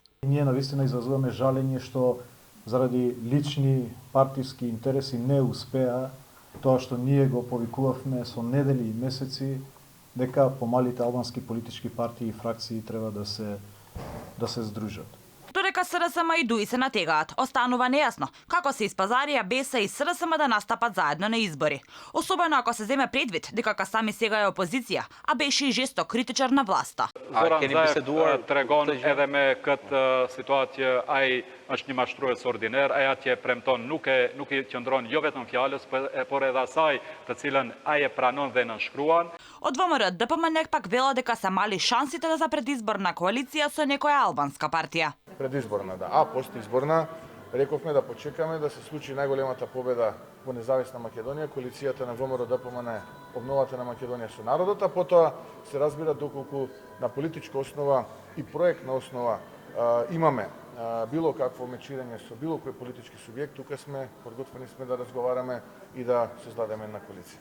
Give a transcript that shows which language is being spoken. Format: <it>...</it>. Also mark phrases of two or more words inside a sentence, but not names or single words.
<mk>Ние навистина изразуваме жалење што заради лични партиски интереси не успеа тоа што ние го повикувавме со недели и месеци дека помалите албански политички партии и фракции треба да се здружат. Додека СРСМ и Дуи се натегаат, останува нејасно како се испазарија БЕСА и СРСМ да настапат заедно на избори. Особено ако се земе предвид дека Касами сега е опозиција, а беше и жесток критичар на власта.</mk> <sq>Zoran Zaev tregon edhe me këtë situatë ai është një mashtrues ordiner, ai atje premton nuk i qëndron jo vetëm fjalës, por edhe asaj të cilën ai e pranon dhe nënshkruan.</sq> <mk>Од ВМРО ДПМН пак вела дека се мали шансите за предизборна коалиција со некоја албанска партија. Предизборна, да. А постизборна, рековме да почекаме да се случи најголемата победа во независна Македонија, коалицијата на ВМРО ДПМН, обновата на Македонија со народот, а потоа се разбира доколку на политичка основа и проектна основа имаме било какво мечирање со било кој политички субјект, тука сме подготвени да разговараме и да создадеме една коалиција.</mk>